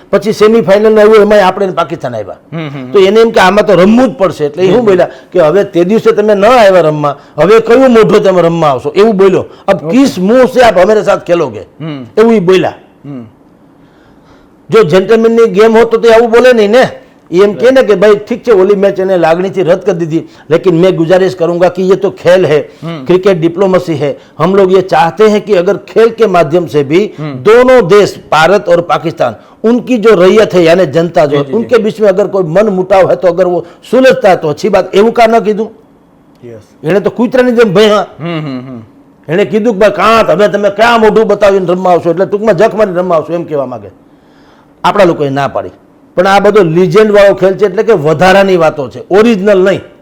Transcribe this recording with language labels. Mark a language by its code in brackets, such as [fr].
[gu] પછી સેમીફાઇનલ આવ્યું, એમાં આપણે પાકિસ્તાન આવ્યા. તો એને એમ કે આમાં તો રમવું જ પડશે. એટલે એવું બોલ્યા કે હવે તે દિવસે તમે ન આવ્યા રમવા, હવે કયું મોઢું તમે રમવા આવશો? એવું બોલ્યો. [hi] અબ કિસ મુંહ સે આપ હમારે સાથ ખેલોગે, [gu] એવું બોલ્યા. જો જેન્ટલમેનની ગેમ હોત તો આવું બોલે નહીં ને. એમ કહે ને કે ભાઈ ઠીક છે, ઓલી મેચ એને લાગણીથી [hi] रद्द कर दी थी, लेकिन मैं गुजारिश करूंगा कि ये तो खेल है, क्रिकेट डिप्लोमेसी है, हम लोग ये चाहते हैं कि अगर खेल के माध्यम से भी दोनों देश भारत और पाकिस्तान, उनकी जो रैयत है यानी जनता जो उनके बीच में अगर कोई मन मुटाव है तो अगर वो सुलझता है तो अच्छी बात. [gu] એવું કા ન કીધું? એને તો કૂતરાની જેમ ભયા, એને કીધું કે ભાઈ કાં હવે તમે ક્યાં મોઢું બતાવીને રમવા આવશો, એટલે ટૂંકમાં જખ મારી રમવા આવશો એમ કહેવા માંગે. આપણા લોકોએ ના પાડી. પણ આ બધો લિજેન્ડ વાળો ખેલ છે, એટલે કે વધારાની વાતો છે, ઓરિજિનલ નહીં.